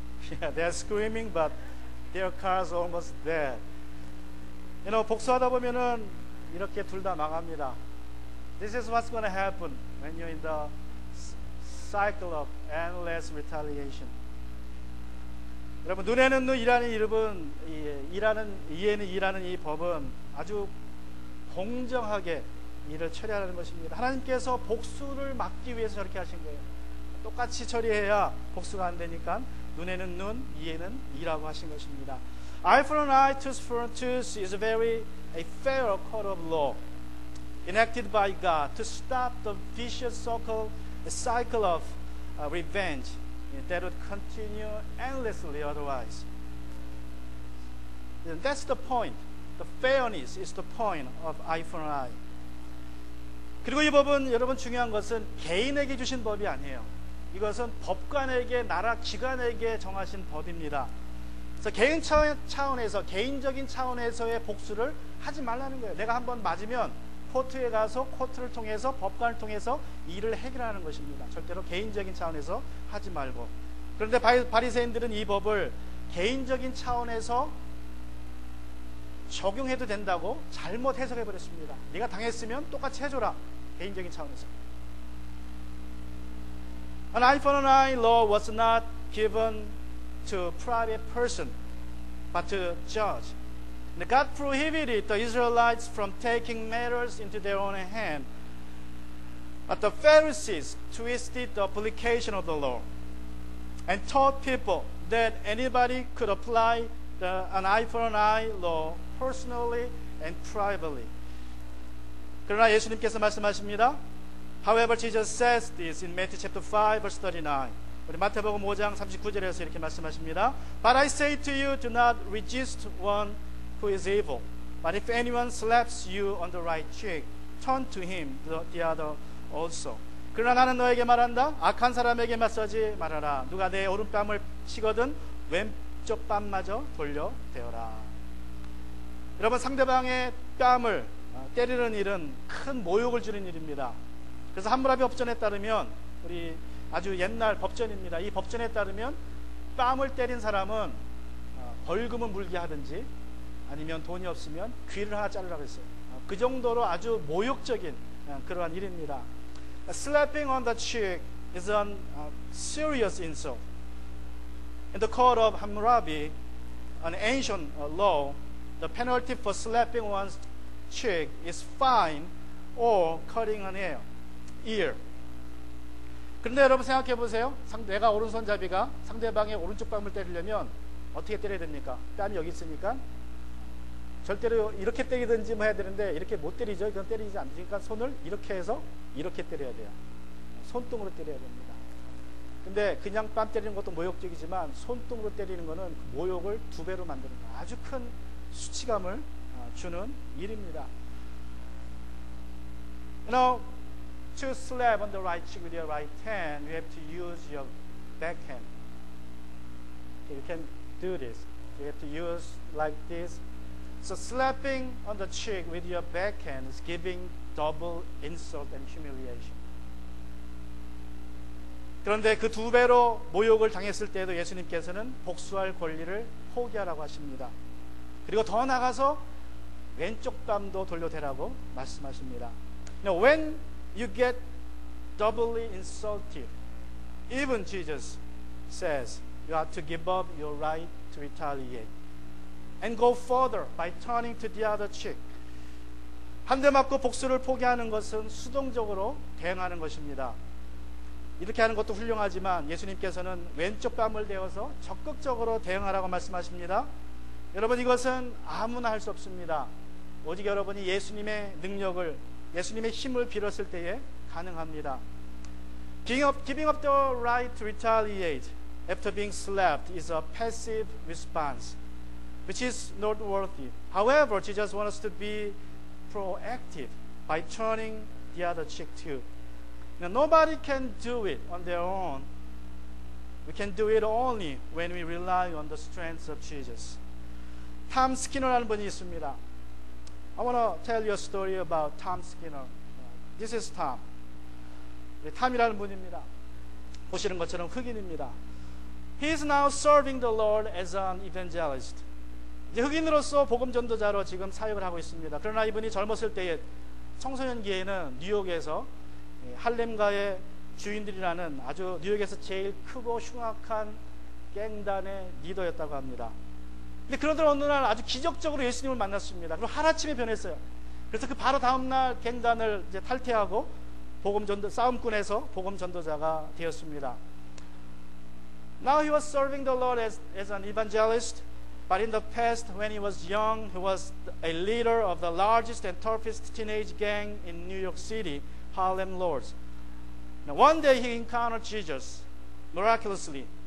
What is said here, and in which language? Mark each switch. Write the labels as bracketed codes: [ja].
[en] Yeah, they're screaming, but their car's almost dead. You know, [ko] 복수하다 보면은 이렇게 둘 다 망합니다. [en] This is what's going to happen when you're in the cycle of endless retaliation. [ko] 여러분, 눈에는 눈이라는 이름은 이에는 이라는 이 법은 아주 공정하게 일을 처리하는 것입니다. 하나님께서 복수를 막기 위해서 저렇게 하신 거예요. 똑같이 처리해야 복수가 안 되니까 눈에는 눈, 이에는 이라고 하신 것입니다. [en] Eye for an eye, tooth for a tooth is a fair code of law enacted by God to stop the vicious cycle of revenge that would continue endlessly otherwise. And that's the point. The fairness is the point of eye for an eye. [ko] 그리고 이 법은 여러분 중요한 것은 개인에게 주신 법이 아니에요. 이것은 법관에게, 나라 기관에게 정하신 법입니다. 그래서 개인 차원에서, 개인적인 차원에서의 복수를 하지 말라는 거예요. 내가 한번 맞으면 코트에 가서 코트를 통해서, 법관을 통해서 일을 해결하는 것입니다. 절대로 개인적인 차원에서 하지 말고. 그런데 바리새인들은 이 법을 개인적인 차원에서 적용해도 된다고 잘못 해석해 버렸습니다. 네가 당했으면 똑같이 해줘라. 개인적인 차원에서. [en] An eye for an eye law was not given to private person, but to judge. And God prohibited the Israelites from taking matters into their own hand. But the Pharisees twisted the application of the law and taught people that anybody could apply an eye for an eye law personally and privately. [ko] 그러나 예수님께서 말씀하십니다. [en] However, Jesus says this in Matthew chapter 5, verse 39. [ko] 우리 마태복음 5장 39절에서 이렇게 말씀하십니다. [en] But I say to you, do not resist one who is evil. But if anyone slaps you on the right cheek, turn to him the other also. [ko] 그러나 나는 너에게 말한다. 악한 사람에게 맞서지 말아라. 누가 내 오른뺨을 치거든 왼쪽 뺨마저 돌려대어라. 여러분, 상대방의 뺨을 때리는 일은 큰 모욕을 주는 일입니다. 그래서 함무라비 법전에 따르면, 우리 아주 옛날 법전입니다. 이 법전에 따르면 뺨을 때린 사람은 벌금을 물게 하든지 아니면 돈이 없으면 귀를 하나 자르라고 했어요. 그 정도로 아주 모욕적인 그러한 일입니다. [en] Slapping on the cheek is a serious insult. In the court of Hammurabi, an ancient law, the penalty for slapping one's cheek is fine or cutting an ear. [ko] 그런데 여러분 생각해 보세요. 내가 오른손잡이가 상대방의 오른쪽 뺨을 때리려면 어떻게 때려야 됩니까? 뺨이 여기 있으니까 절대로 이렇게 때리든지 뭐 해야 되는데 이렇게 못 때리죠. 이건 때리지 않으니까 손을 이렇게 해서 이렇게 때려야 돼요. 손등으로 때려야 됩니다. 근데 그냥 뺨 때리는 것도 모욕적이지만 손등으로 때리는 거는 그 모욕을 2배로 만드는 거, 아주 큰 수치감을 주는 일입니다. [en] You know, to slap on the right cheek with your right hand, you have to use your backhand. You can do this. You have to use like this. So slapping on the cheek with your backhand is giving double insult and humiliation. [ko] 그런데 그 2배로 모욕을 당했을 때에도 예수님께서는 복수할 권리를 포기하라고 하십니다. 그리고 더 나가서 왼쪽 뺨도 돌려대라고 말씀하십니다. [en] Now, when you get doubly insulted, even Jesus says you have to give up your right to retaliate and go further by turning to the other cheek. [ko] 한 대 맞고 복수를 포기하는 것은 수동적으로 대응하는 것입니다. 이렇게 하는 것도 훌륭하지만 예수님께서는 왼쪽 뺨을 대어서 적극적으로 대응하라고 말씀하십니다. 여러분, 이것은 아무나 할 수 없습니다. 오직 여러분이 예수님의 능력을, 예수님의 힘을 빌었을 때에 가능합니다. [en] Giving up the right to retaliate after being slapped is a passive response, which is noteworthy. However, Jesus wants us to be proactive by turning the other cheek too. Now, nobody can do it on their own. We can do it only when we rely on the strength of Jesus. [ko] 탐 스키너라는 분이 있습니다. [en] I want to tell you a story about Tom Skinner. This is Tom. [ko] 탐이라는 분입니다. 보시는 것처럼 흑인입니다. [en] He is now serving the Lord as an evangelist. [ko] 이제 흑인으로서 복음 전도자로 지금 사역을 하고 있습니다. 그러나 이분이 젊었을 때에 청소년기에는 뉴욕에서 할렘가의 주인들이라는 아주 뉴욕에서 제일 크고 흉악한 갱단의 리더였다고 합니다. 근데 그러던 어느 날 아주 기적적으로 예수님을 만났습니다. 그리고 하루아침에 변했어요. 그래서 그 바로 다음날 갱단을 이제 탈퇴하고 싸움꾼에서 복음 전도자가 되었습니다. [en] Now he was serving the Lord as an evangelist, but in the past, when he was young, he was a leader of the largest and toughest teenage gang in New York City, Harlem Lords. Now, one day he encountered Jesus miraculously.